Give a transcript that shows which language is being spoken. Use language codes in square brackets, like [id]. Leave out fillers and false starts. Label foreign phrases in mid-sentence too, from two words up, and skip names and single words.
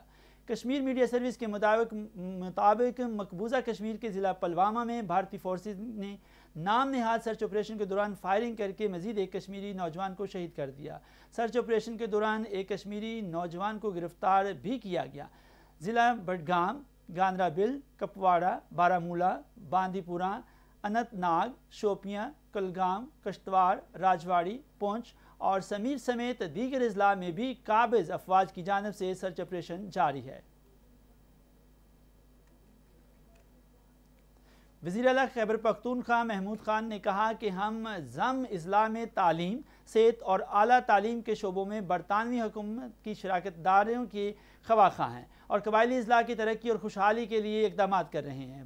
[ur] کشمیر میڈیا سروس کے مطابق مقبوضہ کشمیر کے ضلع پلوامہ میں بھارتی فورسز نے نام نہاد سرچ آپریشن کے دوران فائرنگ کر کے مزید ایک کشمیری نوجوان کو شہید کر دیا۔ سرچ آپریشن کے دوران ایک کشمیری نوجوان کو گرفتار بھی کیا گیا۔ ضلع بڈگام، گاندرا بل، کپواڑہ، بارہمولہ، باندی پورہ، اننت ناگ، شوپیاں، کلگام، کشتواڑ، راجواڑی، پونچھ اور سمیر سمیت دیگر اضلاع میں بھی قابض افواج کی جانب سے سرچ آپریشن جاری ہے۔ وزیر اعلیٰ خیبر پختونخوا محمود خان نے کہا کہ ہم ضم اضلاع میں تعلیم، صحت اور اعلیٰ تعلیم کے شعبوں میں برطانوی حکومت کی شراکت داریوں کے خواہاں ہیں اور قبائلی اضلاع کی ترقی اور خوشحالی کے لیے اقدامات کر رہے ہیں۔